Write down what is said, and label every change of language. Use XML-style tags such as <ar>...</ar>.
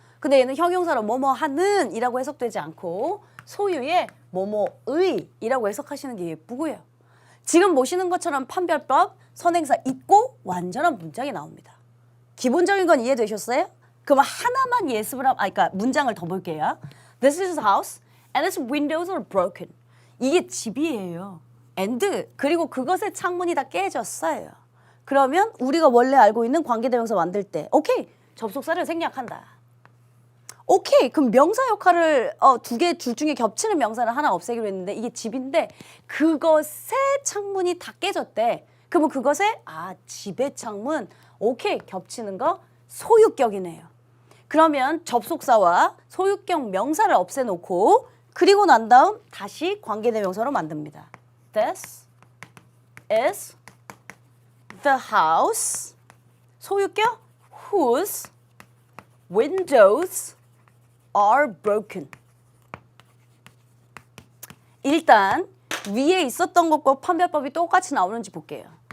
<ko>근데 얘는 형용사로 뭐뭐 하는 이라고 해석되지 않고 소유의 뭐뭐의 이라고 해석하시는 게 예쁘고요. 지금 보시는 것처럼 판별법 선행사 있고 완전한 문장이 나옵니다. 기본적인 건 이해되셨어요? 그럼 하나만 예습을 그러니까 문장을 더 볼게요.</ko> <en>This is his house and its windows are broken.</en> <ko>이게 집이에요. And 그리고 그것의 창문이 다 깨졌어요. 그러면 우리가 원래 알고 있는 관계대명사 만들 때 오케이 접속사를 생략한다. 오케이 그럼 명사 역할을 두 개 둘 중에 겹치는 명사를 하나 없애기로 했는데 이게 집인데 그것의 창문이 다 깨졌대. 그러면 그것의 집의 창문 오케이 겹치는 거 소유격이네요. 그러면 접속사와 소유격 명사를 없애놓고 그리고 난 다음 다시 관계대명사로 만듭니다.</ko> <en>This is the house 소유격 whose windows are broken.</en> <ko>일단 위에 있었던 것과 판별법이 똑같이 나오는지 볼게요.</ko>